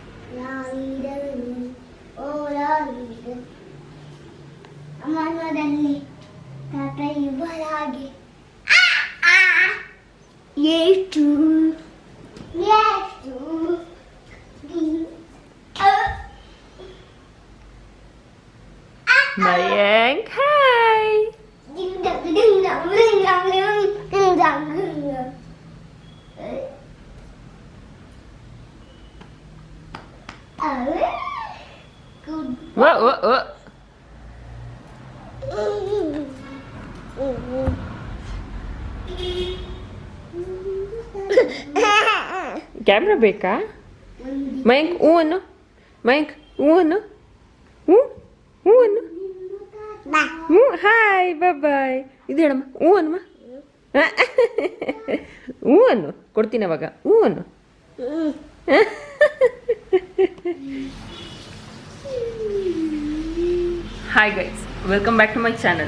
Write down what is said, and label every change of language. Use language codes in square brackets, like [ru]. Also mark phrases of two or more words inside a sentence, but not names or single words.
[kn] ಅಮ್ಮನಲ್ಲಿ ತಾತ ಇವರಾಗಿ ಎಷ್ಟು ಎಷ್ಟು [en] Mayank, hi. Ding dong ding dong ding dong ding dong. Good. [kn] Whoa. Camera ಬೇಕಾ? ಮಯಾಂಕ್ ಹೂ ಅನ್ನು ಮಯಾಂಕ್ ಹೂ ಅನ್ನು ಹೂ ಅನ್ನು ಹ್ಞೂ [en] hi bye [kn] ಇದು ಹೇಳಮ್ಮ ಹೂ ಅನ್ನಮ್ಮ ಹೂ ಅನ್ನು ಕೊಡ್ತೀನಿ ಅವಾಗ ಹೂ ಅನ್ನು [en] hi guys welcome back to my channel.